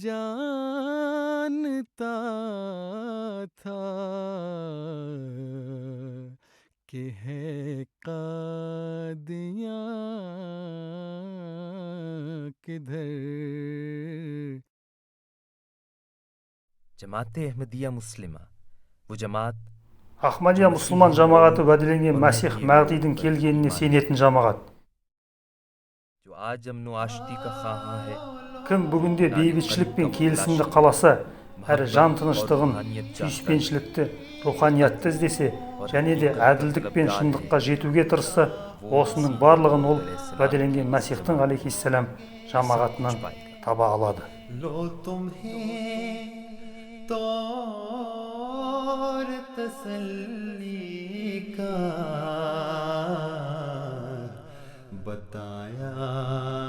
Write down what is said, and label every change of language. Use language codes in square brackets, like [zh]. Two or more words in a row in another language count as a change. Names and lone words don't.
[ur] جانتا تھا کہ ہے قادیاں کدھر. جماعت احمدیہ مسلمہ، وہ جماعت [kk] Ахмадия мұсылман жамағаты уәделенген Мәсих Мәғдидің келгеніне сенетін жамағат. [ur] جو آج امن و آشتی کا خواہاں ہے, [kk] Кім бүгінде бейбітшілік пен келісімді қаласа, әрі жан тыныштығын, сүйіспеншілікті, руханиятты іздесе, және де әділдік пен шындыққа жетуге тырысса, осының барлығын ол уәделенген Мәсихтің алейхиссалам жамағатынан таба алады. [ur] لو تمہیں طور تسلی کا تھا